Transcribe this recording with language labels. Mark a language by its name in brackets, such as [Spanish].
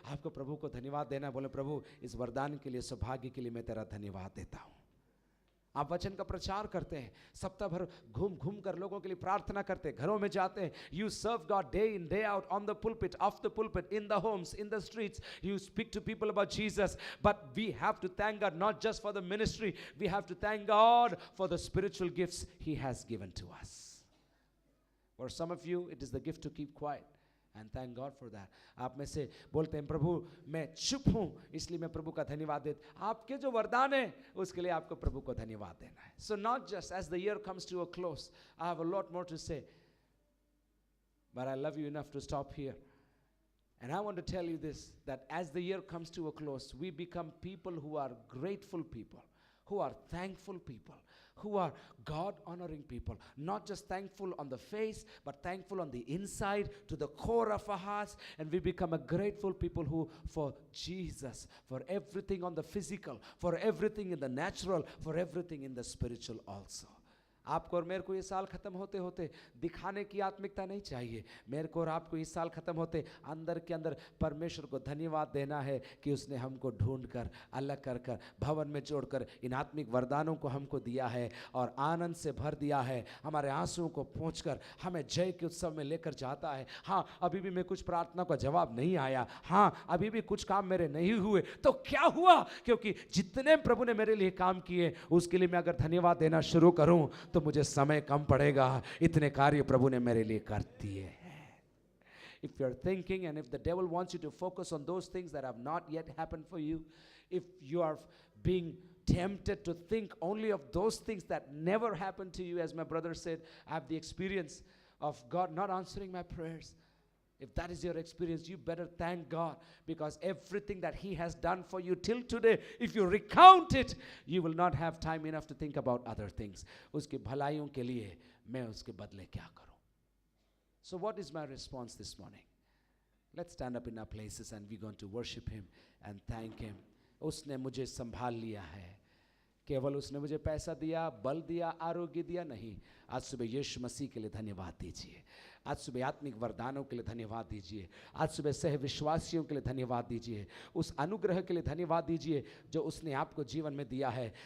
[Hindi] आपको प्रभु को धन्यवाद देना। बोले प्रभु इस वरदान के लिए, सौभाग्य के लिए मैं तेरा धन्यवाद देता हूँ। आप वचन का प्रचार करते हैं, सप्ताह भर घूम घूम कर लोगों के लिए प्रार्थना करते हैं, घरों में जाते हैं। [English] You serve God day in day out, on the pulpit, off the pulpit, in the homes, in the streets, you speak to people about Jesus. But we have to thank God not just for the ministry, we have to thank God for the spiritual gifts He has given to us. For some of you it is the gift to keep quiet, and thank God for that. [Hindi] आप में से बोलते हैं प्रभु मैं चुप हूं, इसलिए मैं प्रभु का धन्यवाद देता। आपके जो वरदान है उसके लिए आपको प्रभु को धन्यवाद देना है। [English] So not just as the year comes to a close, I have a lot more to say, but I love you enough to stop here. And I want to tell you this, that as the year comes to a close, we become people who are grateful people, who are thankful people, who are God-honoring people. Not just thankful on the face, but thankful on the inside, to the core of our hearts. And we become a grateful people who, for Jesus, for everything on the physical, for everything in the natural, for everything in the spiritual also. [Hindi] आपको और मेरे को ये साल खत्म होते होते दिखाने की आत्मिकता नहीं चाहिए। मेरे को और आपको इस साल खत्म होते अंदर के अंदर परमेश्वर को धन्यवाद देना है कि उसने हमको ढूंढ कर, अलग कर कर, भवन में जोड़कर इन आत्मिक वरदानों को हमको दिया है और आनंद से भर दिया है। हमारे आंसुओं को पोंछकर हमें जय के उत्सव में लेकर जाता है। हाँ, अभी भी मैं कुछ प्रार्थना का जवाब नहीं आया, हाँ अभी भी कुछ काम मेरे नहीं हुए, तो क्या हुआ? क्योंकि जितने प्रभु ने मेरे लिए काम किए उसके लिए मैं अगर धन्यवाद देना शुरू करूं तो मुझे समय कम पड़ेगा। इतने कार्य प्रभु ने मेरे लिए कर दिए हैं। [English] If you're thinking and if the devil wants you to focus on those things that have not yet happened for you, if you are being tempted to think only of those things that never happened to you, as my brother said, I have the experience of God not answering my prayers. If that is your experience, you better thank God, because everything that He has done for you till today, if you recount it, you will not have time enough to think about other things. [Hindi] उसकी भलाइयों के लिए मैं उसके बदले क्या करूं? [English] So what is my response this morning? Let's stand up in our places and we're going to worship Him and thank Him. [Hindi] उसने मुझे संभाल लिया है। केवल उसने मुझे पैसा दिया, बल दिया, आरोग्य दिया नहीं। आज सुबह यीशु मसीह के लिए धन्यवाद दीजिए। आज सुबह आत्मिक वरदानों के लिए धन्यवाद दीजिए। आज सुबह सह विश्वासियों के लिए धन्यवाद दीजिए। उस अनुग्रह के लिए धन्यवाद दीजिए जो उसने आपको जीवन में दिया है।